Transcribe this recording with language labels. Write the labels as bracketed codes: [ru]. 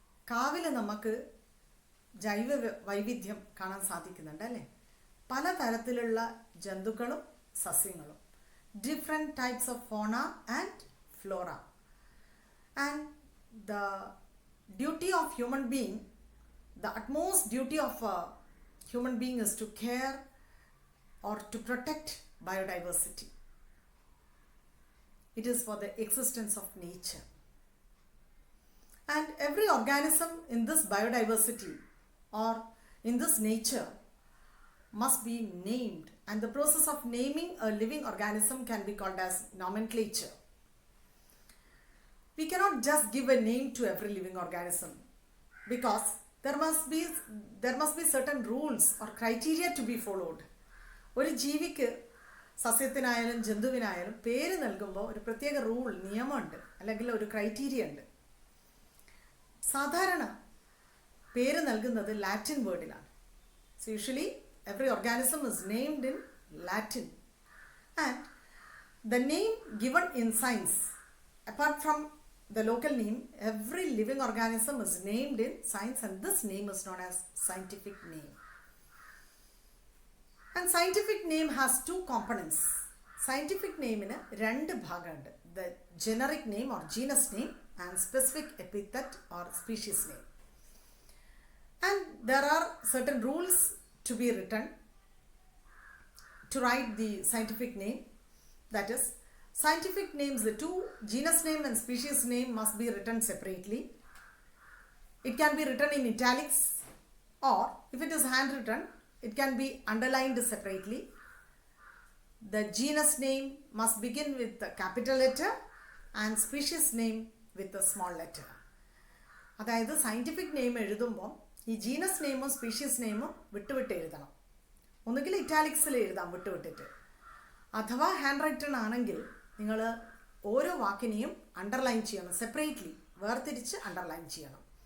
[ml] കാവിൽ നമുക്ക് ജൈവ വൈവിധ്യം കാണാൻ സാധിക്കുന്നുണ്ട്, അല്ലേ? പലതരത്തിലുള്ള ജന്തുക്കളും സസ്യങ്ങളും, [en] different types of fauna and flora. And the duty of human being, the utmost duty of a human being is to care or to protect biodiversity. it is for the existence of nature. And every organism in this biodiversity or in this nature must be named, and the process of naming a living organism can be called as nomenclature. We cannot just give a name to every living organism because there must be certain rules or criteria to be followed. [ml] ഒരു ജീവിക്ക് സസ്യത്തിനായാലും ജന്തുവിനായാലും പേര് നൽകുമ്പോൾ ഒരു പ്രത്യേക rule, നിയമമുണ്ട്, അല്ലെങ്കിൽ ഒരു criteria ഉണ്ട്. സാധാരണ പേര് നൽകുന്നത് Latin വേർഡിലാണ്. [en] So usually every organism is named in Latin, and the name given in science, apart from the local name, every living organism is named in science, and this name is known as scientific name. And scientific name has two components. Scientific name in [ml] രണ്ട് ഭാഗമുണ്ട്. [en] The generic name or genus name and specific epithet or species name. And there are certain rules to be written to write the scientific name. That is, scientific names, the two, genus name and species name, must be written separately. It can be written in italics, or if it is handwritten, it can be underlined separately. The genus name must begin with the capital letter and species name with a small letter. [ml] അതായത് scientific name എഴുതുമ്പോൾ ഈ genus നെയിമും species നെയിമും വിട്ടുവിട്ട് എഴുതണം. ഒന്നുകിൽ ഇറ്റാലിക്സിൽ എഴുതാം വിട്ടുവിട്ടിട്ട്, അഥവാ hand written ആണെങ്കിൽ നിങ്ങൾ ഓരോ വാക്കിനെയും അണ്ടർലൈൻ ചെയ്യണം, സെപ്പറേറ്റ്ലി വേർതിരിച്ച് അണ്ടർലൈൻ ചെയ്യണം.